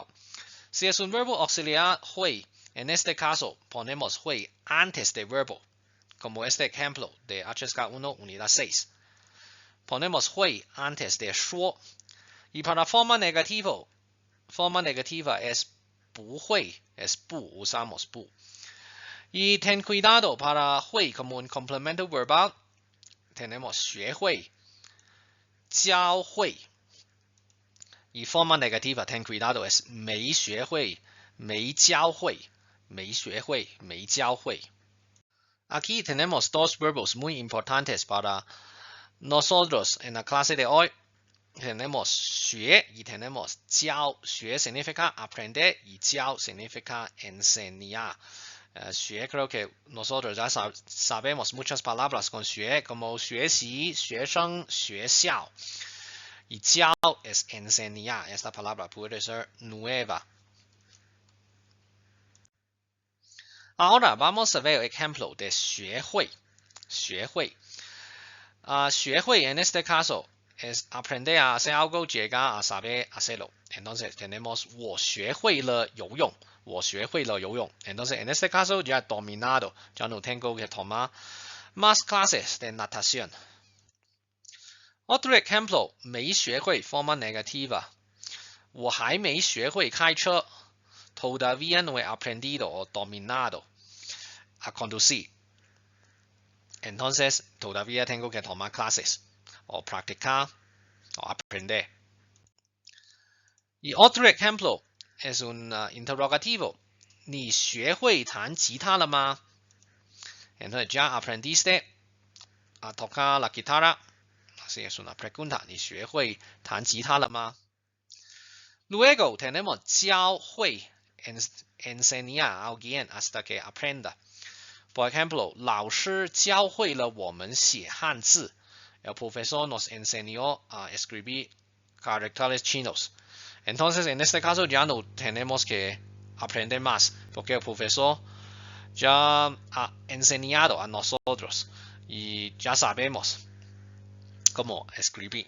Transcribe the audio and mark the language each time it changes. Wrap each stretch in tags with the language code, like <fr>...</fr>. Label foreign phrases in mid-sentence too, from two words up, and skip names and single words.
<es>Si es un verbo auxiliar hui, en este caso ponemos hui antes del verbo, como este ejemplo de HSK1 unidad 6. Ponemos hui antes de 说. Y para forma negativa es 不会, es 不, usamos 不. Y ten cuidado para hui como un complemento verbal, tenemos 学会, 教会. Y forma negativa, ten cuidado, es 没学会, 没教会, 没学会, 没教会. Aquí tenemos dos verbos muy importantes para nosotros en la clase de hoy. Tenemos 学 y tenemos 教. 学 significa aprender y 教 significa enseñar. 学 creo que nosotros ya sabemos muchas palabras con 学 como 学习, 学生, 学校. Y 教 es enseñar. Esta palabra puede ser nueva. Ahora vamos a ver el ejemplo de 学会.</es> <zh>学会.</zh> <es>学会 en este caso es aprender a hacer algo, llegar a saber hacerlo. Entonces tenemos</es> <zh>我学会了游泳. 我学会了游泳.</zh> <es>Entonces en este caso ya dominado. Ya no tengo que tomar más clases de natación. Otro ejemplo, 没学会 forma negativa.</es> <zh>我还没学会开车.</zh> <es>Todavía no he aprendido o dominado a conducir. Entonces todavía tengo que tomar clases o practicar o aprender. Y otro ejemplo es un interrogativo.</es> <zh>你学会弹吉他了吗?</zh> <es>Entonces ya aprendiste a tocar la guitarra. Así es una pregunta.</es> <zh>你学会弹吉他了吗?</zh> <es>Luego tenemos 教会 enseñar a alguien hasta que aprenda. Por ejemplo,</es> <zh>老师教会了我们写汉字.</zh> <es>El profesor nos enseñó a escribir caracteres chinos. Entonces, en este caso ya no tenemos que aprender más, porque el profesor ya ha enseñado a nosotros y ya sabemos cómo escribir.</es>